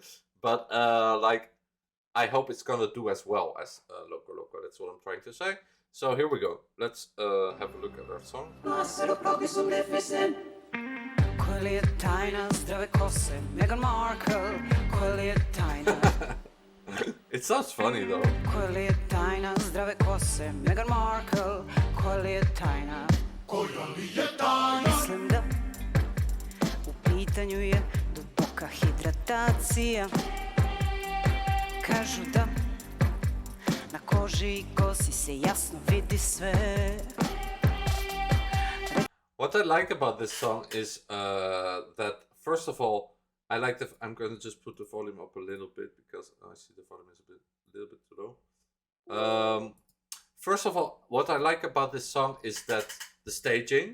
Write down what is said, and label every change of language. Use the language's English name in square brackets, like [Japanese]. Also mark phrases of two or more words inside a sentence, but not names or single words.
[English] But like, I hope it's gonna do as well as Loco Loco. That's what I'm trying to say. So here we go. Let's have a look at our song. It sounds funny though. [Serbian] Pitanju je duboka hidratacija. Kažu da na koži I kosi se jasno vidi sve. [English] What I like about this song is that, first of all, I like I'm going to just put the volume up a little bit because I see the volume is a little bit too low. First of all, what I like about this song is that the staging.